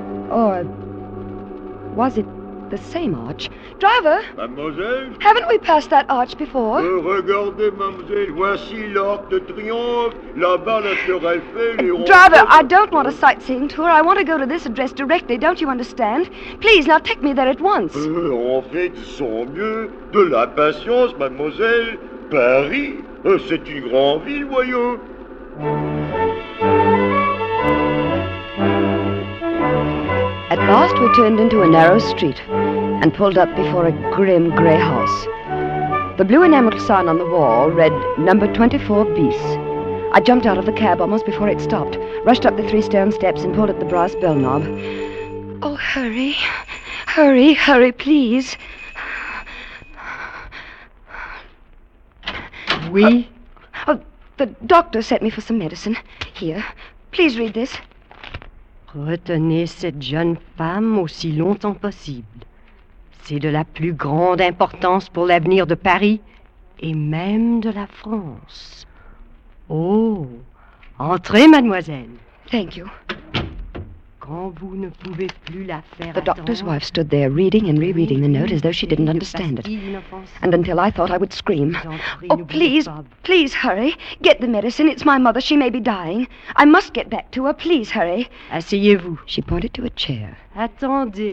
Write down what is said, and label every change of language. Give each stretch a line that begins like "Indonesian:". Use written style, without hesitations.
English: Or was it the same arch? Driver!
French: Mademoiselle?
English: Haven't we passed that arch before?
French: Regardez, mademoiselle, voici l'arc de triomphe, là-bas la tour Eiffel...
English: Driver, I don't want a sightseeing tour. I want to go to this address directly, don't you understand? Please, now take me there at once.
French: En fait, sans mieux, de la patience, mademoiselle. Paris, c'est une grande ville, voyons.
English: At last, we turned into a narrow street and pulled up before a grim grey house. The blue enamel sign on the wall read, Number 24 Bis. I jumped out of the cab almost before it stopped, rushed up the three stone steps and pulled up the brass bell knob. Oh, hurry. Hurry, hurry, please.
French: Oui?
English: Oh, the doctor sent me for some medicine. Here, please read this.
French: Retenez cette jeune femme aussi longtemps possible. C'est de la plus grande importance pour l'avenir de Paris et même de la France. Oh, entrez, mademoiselle.
English: Thank you.
French: Quand vous ne pouvez plus la faire.
English: The doctor's wife stood there reading and rereading the note as though she didn't understand it. And until I thought I would scream. Oh, please, please hurry. Get the medicine. It's my mother. She may be dying. I must get back to her. Please hurry.
French: Asseyez-vous.
English: She pointed to a chair.
French: Attendez.